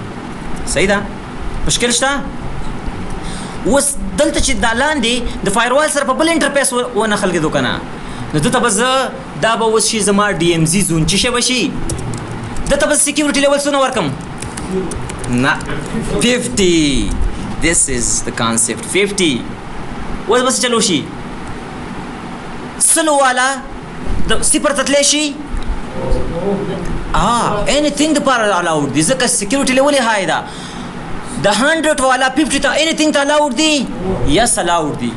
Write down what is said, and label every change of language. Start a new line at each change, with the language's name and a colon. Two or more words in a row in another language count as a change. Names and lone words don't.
Pashto: صحیح ده؟ مشکل شته؟ اوس دلته چې دا لاندې د فایروال سره په بل انټرفیس ونه خلګېدو که نه، نو دلته به زه دا به اوس شي زما
English: DMZ zone.
Pashto: څه شی به شي؟ دلته به
English: security level
Pashto: څونه ورکړم؟ نه 50.
English: This is the concept 50.
Pashto: اوس به څه چلو شي؟ 100 والا د 0 ته تللی شي؟ anything دپاره الاؤډ دي ځکه
English: security level
Pashto: یې های ده. د 100 والا 50 ته anything ته الاؤډ دي؟
English: yes allowed
Pashto: دي.